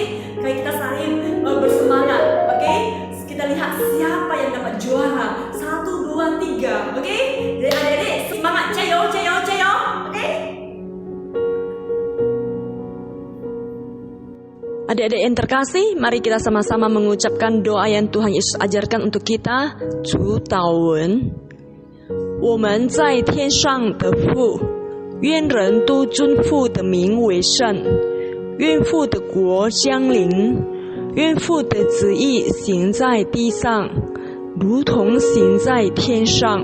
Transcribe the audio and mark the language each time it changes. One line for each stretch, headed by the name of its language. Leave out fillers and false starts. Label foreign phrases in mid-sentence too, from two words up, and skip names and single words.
Indonesian: Kayak kita saling bersemangat, oke? Kita lihat siapa yang dapat juara. 1, 2, 3, oke? Jadi adik-adik semangat, cayo, cayo, cayo, oke? Adik-adik yang terkasih, mari kita sama-sama mengucapkan doa yang Tuhan Yesus ajarkan untuk kita.
Chinese: 主祷文，我们在天上的父，愿人都尊父的名为圣，愿父的国降临，愿父的旨意行在地上，如同行在天上。